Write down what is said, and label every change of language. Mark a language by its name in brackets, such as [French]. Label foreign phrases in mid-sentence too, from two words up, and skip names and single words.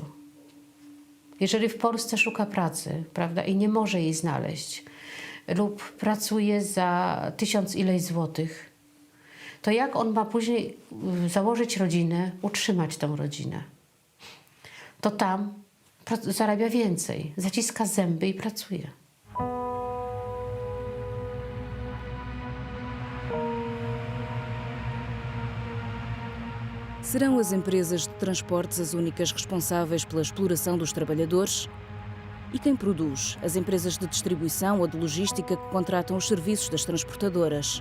[Polish] Jeżeli w Polsce szuka pracy, prawda, i nie może jej znaleźć, lub pracuje za 1000 ileś złotych, to jak on ma później założyć rodzinę, utrzymać tą rodzinę? To tam zarabia więcej, zaciska zęby i pracuje. [Portuguese] Serão as empresas de transportes as únicas responsáveis pela exploração dos trabalhadores? E quem produz? As empresas de distribuição ou de logística que contratam os serviços das transportadoras?